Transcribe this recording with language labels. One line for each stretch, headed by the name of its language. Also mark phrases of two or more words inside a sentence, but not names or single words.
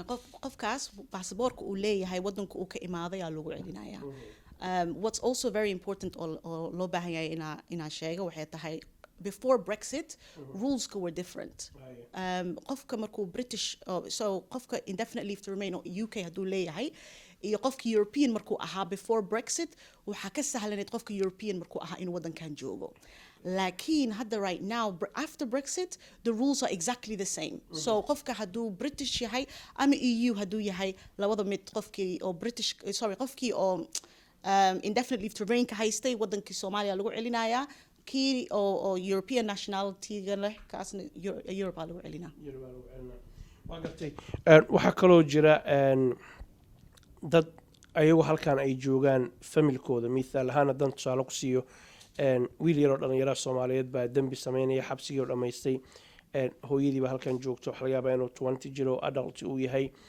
Somali: qofkaas baasaboorka uu leeyahay wadanka uu ka imaaday ayaa lagu celinayaa
English: what's also very important
Somali: oo loo baahan yahay inaa sheego waxay tahay
English: before Brexit rules were different
Somali: qofka markuu British so qofka
English: indefinite leave to remain
Somali: oo UK haduu leeyahay iyo qofka European markuu ahaa
English: before Brexit
Somali: waxa ka sahlanayd qofka European markuu ahaa in wadankan joogo laakiin hadda
English: right now after Brexit the rules are exactly the same
Somali: so qofka haduu British yahay ama EU haduu yahay labada mid qofkii oo British qofkii oo
English: indefinite leave to remain
Somali: ka haystay wadankii Soomaaliya lagu celinayaa kii oo
English: European nationality
Somali: leh kaasna Europe lagu celinaa waa gartay waxa kaloo jira dad ayagu halkan ay joogaan familkooda misaal ahaan haddaan tusaale ku siiyo wiil yaroo dhalinyaro Soomaaliyeed baa dambi sameynaya xabsigii oo dhamaystay hooyadii baa halkan joogto waxa laga yaabaa inuu 20 jiro adult uu yahay